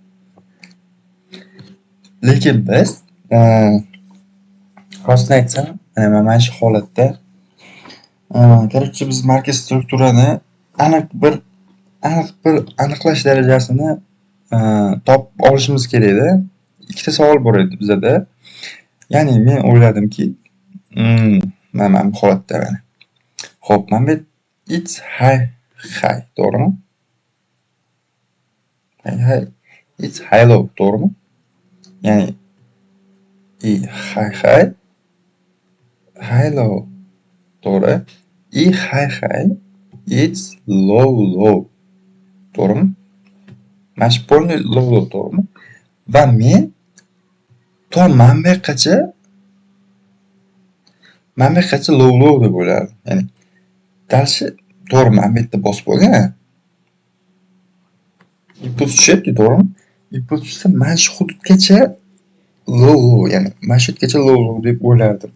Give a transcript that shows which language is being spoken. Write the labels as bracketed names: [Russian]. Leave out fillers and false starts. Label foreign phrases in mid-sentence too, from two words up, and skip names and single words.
[Uzbek] Lekin biz rostini aytsam, mana shu holatda короче biz markaz strukturani aniq bir aniqlash darajasini topib olishimiz kerak-da. Ikkita savol bor edi bizada. Ya'ni men o'yladimki, mana bu holatda mana. Xo'p, mana bu [English] it's high, [Uzbek] to'g'rimi? [English] High, it's high low, [Uzbek] to'g'rimi? Ya'ni [English] high low, [Uzbek] to'g'ri. [English] High, it's low, [Uzbek] to'g'rimi? Mana shu polni low, to'g'rimi? Va men to mana bu yoqqacha low deb o'yladim. Ya'ni dalshi to'g'ri mana bu yerda bosib bo'lgan. Impuls tushyapti, to'g'rimi? Impuls tushsa mana shu hududgacha low, ya'ni mana shu yergacha low deb o'ylardim.